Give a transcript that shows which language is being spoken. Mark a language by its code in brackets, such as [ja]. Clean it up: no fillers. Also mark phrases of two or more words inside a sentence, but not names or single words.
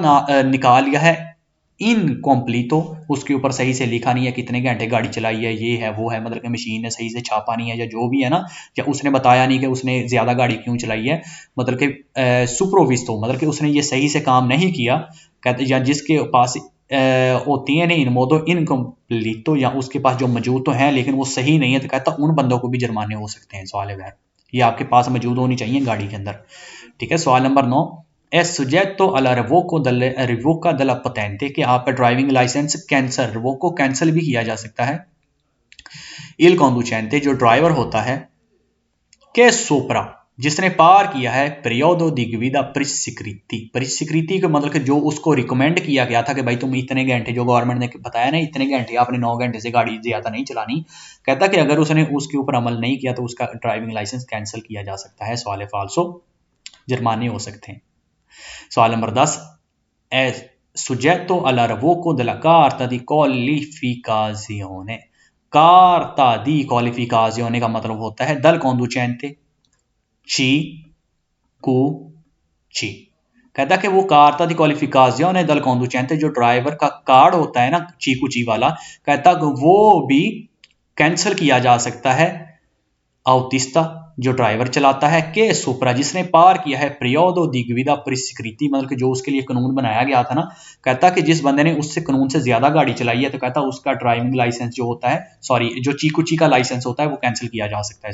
[hi] निकाल लिया है इनकम्प्लीटो उसके ऊपर सही से लिखा नहीं है कितने घंटे गाड़ी चलाई है ये है वो है मतलब कि मशीन ने सही से छापा नहीं है या जो भी है ना या उसने बताया नहीं कि उसने ज्यादा गाड़ी क्यों चलाई है मतलब कि सुप्रोविस्तो मतलब कि उसने ये सही से काम नहीं किया कहते या जिसके पास होती है [it] in modo incompleto [hi] या उसके पास जो मौजूद तो है लेकिन वो सही नहीं है तो कहता उन बंदों को भी जुर्माने हो सकते हैं। सवाल है ये आपके पास मौजूद होनी चाहिए गाड़ी के अंदर। ठीक है। सवाल नंबर 9, [it] è soggetto alla revoca della patente, [hi] कि आपका ड्राइविंग लाइसेंस कैंसल, रिवोको कैंसिल भी किया जा सकता है। [it] il conducente, [hi] जो ड्राइवर होता है, [it] che sopra, [hi] जिसने पार किया है, [it] periodo di guida prescritti, [hi] prescritti का मतलब कि जो उसको रिकमेंड किया गया था कि भाई तुम इतने घंटे, जो गवर्नमेंट ने बताया ना इतने घंटे, आपने 9 घंटे से गाड़ी ज्यादा नहीं चलानी, कहता कि अगर उसने उसके ऊपर अमल नहीं किया तो उसका ड्राइविंग लाइसेंस कैंसिल किया जा सकता है। सवाल फाल्सो, जुर्माने हो सकते हैं। सवाल नंबर 10, [it] è soggetto alla revoca della carta di qualificazione, carta di qualificazione [hi] का मतलब होता है [it] dal conducente CQC, [hi] कहता कि वो [it] carta di qualificazione del conducente, [hi] जो ड्राइवर का कार्ड होता है ना चीकूची वाला, कहता वो भी कैंसिल किया जा सकता है। आउटिस्ता, जो ड्राइवर चलाता है, [it] che supera, [hi] जिसने पार किया है, [it] periodo di guida prescritti, [hi] मतलब कि जो उसके लिए कानून बनाया गया था ना, कहता कि जिस बंदे ने उससे कानून से ज्यादा गाड़ी चलाई है तो कहता उसका ड्राइविंग लाइसेंस जो होता है, सॉरी जो चीकूची का लाइसेंस होता है वो कैंसिल किया जा सकता है।